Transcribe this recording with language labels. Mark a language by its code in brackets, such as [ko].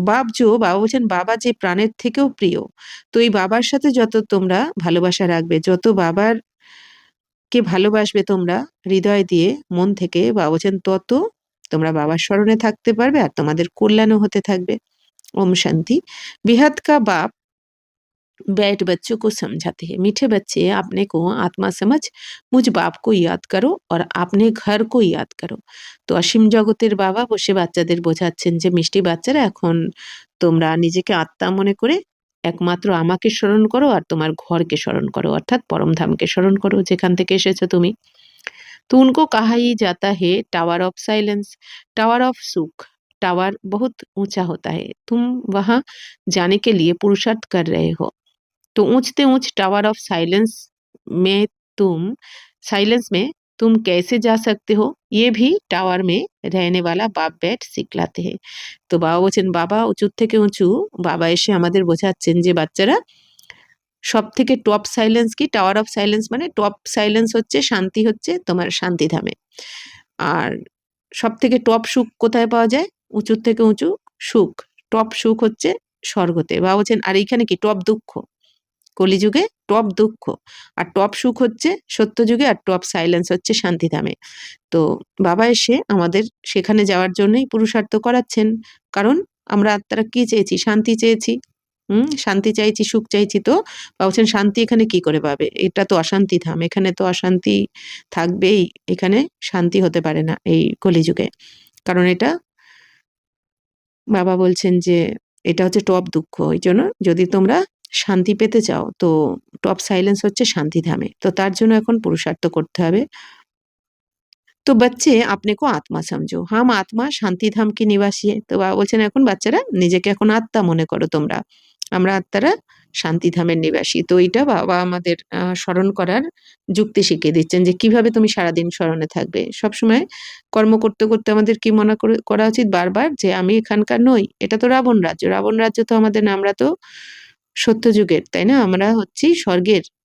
[bn] বাবা বলছেন বাবা যে প্রাণের থেকেও প্রিয়, তো এই বাবার সাথে যত তোমরা ভালোবাসা রাখবে, যত বাবার কে ভালোবাসবে তোমরা হৃদয় দিয়ে মন থেকে, বাবা বলছেন তত তোমরা বাবার স্মরণে থাকতে পারবে আর তোমাদের কল্যাণও হতে থাকবে। [hi] ओम शांति। बेहद का बाप बैठ बच्चों को समझाते हैं, मीठे बच्चे अपने को आत्मा समझ मुझ बाप को याद करो और अपने घर को याद करो। [bn] তো অসীম জগতের বাবা বসে বাচ্চাদের বোঝাচ্ছেন যে মিষ্টি বাচ্চারা, এখন তোমরা নিজেকে আত্মা মনে করে একমাত্র আমাকে স্মরণ করো আর তোমার ঘরকে স্মরণ করো, অর্থাৎ পরমধামকে স্মরণ করো যেখান থেকে এসেছো তুমি। [hi] तो उनको कहा ही जाता है tower of silence, tower of सुख। टावर बहुत ऊंचा होता है, तुम वहां जाने के लिए पुरुषार्थ कर रहे हो। तो ऊंचते ऊंच टावर ऑफ में तुम साइलेंस में तुम कैसे जा सकते हो, ये भी टावर में रहने वाला बाप बैठ सिखलाते हैं। [bn] তো বাবা বলছেন, বাবা উঁচু থেকে উঁচু বাবা এসে আমাদের বোঝাচ্ছেন যে বাচ্চারা সবথেকে টপ সাইলেন্স কি, টাওয়ার অফ সাইলেন্স মানে টপ সাইলেন্স হচ্ছে শান্তি, হচ্ছে তোমার শান্তিধামে। আর সবথেকে টপ সুখ কোথায় পাওয়া যায়, উঁচুর থেকে উঁচু সুখ, টপ সুখ হচ্ছে স্বর্গতে। বাবা বলছেন আর এইখানে কি টপ দুঃখ, কলিযুগে টপ দুঃখ, আর টপ সুখ হচ্ছে সত্যযুগে, আর টপ সাইলেন্স হচ্ছে শান্তিধামে। তো বাবা এসে আমাদের সেখানে যাওয়ার জন্যই পুরুষার্থ করাচ্ছেন, কারণ আমরা আত্মারা কি চেয়েছি, শান্তি চেয়েছি। শান্তি চাইছি, সুখ চাইছি। তো বাবা বলছেন শান্তি এখানে কি করে পাবে, এটা তো অশান্তি ধাম, এখানে তো অশান্তি থাকবেই, এখানে শান্তি হতে পারে না এই কলিযুগে। কারণ এটা বাবা বলছেন যে এটা হচ্ছে টপ দুঃখ। এই জন্য যদি তোমরা শান্তি পেতে চাও তো টপ সাইলেন্স হচ্ছে শান্তিধামে, তো তার জন্য এখন পুরুষার্থ করতে হবে। [hi] তো बच्चे अपने को आत्मा समझो, हम आत्मा শান্তি ধাম কি নিবাসী। [bn] তো বাবা বলছেন এখন বাচ্চারা নিজেকে এখন আত্মা মনে করো তোমরা, আমরা আত্মারা শান্তিধামের নিবাসী। তো এটা বাবা আমাদের স্মরণ করার যুক্তি শিখিয়ে দিচ্ছেন যে কিভাবে তুমি সারাদিন স্মরণে থাকবে। সবসময় কর্ম করতে করতে আমাদের কি মনে করা উচিত বারবার যে আমি এখানকার নই, এটা তো রাবণ রাজ্য, রাবণ রাজ্য তো আমাদের না, আমরা তো সত্যযুগের, তাই না, আমরা হচ্ছি স্বর্গের।